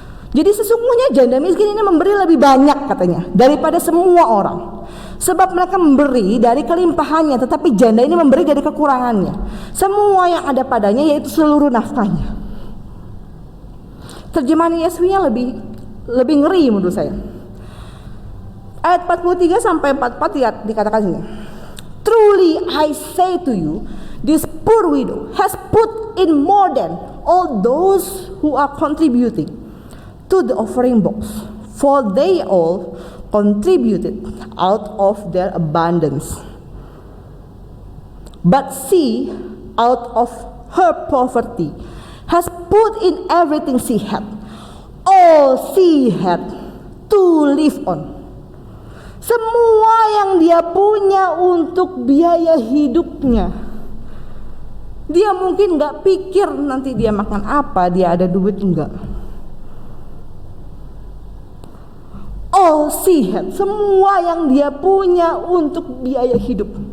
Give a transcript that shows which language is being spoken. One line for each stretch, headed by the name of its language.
Indonesian: Jadi sesungguhnya janda miskin ini memberi lebih banyak katanya daripada semua orang. Sebab mereka memberi dari kelimpahannya, tetapi janda ini memberi dari kekurangannya. Semua yang ada padanya, yaitu seluruh nafkahnya. Terjemahan Yesaya lebih ngeri menurut saya. Ayat 43 sampai 44 lihat dikatakan ini.
English: Truly I say to you, this poor widow has put in more than all those who are contributing to the offering box, for they all contributed out of their abundance. But she, out of her poverty, has put in everything she had, all she had to live on.
Indonesian: Semua yang dia punya untuk biaya hidupnya. Dia mungkin gak pikir nanti dia makan apa, dia ada duit enggak.
English: All she had,
Indonesian: semua yang dia punya untuk biaya hidup.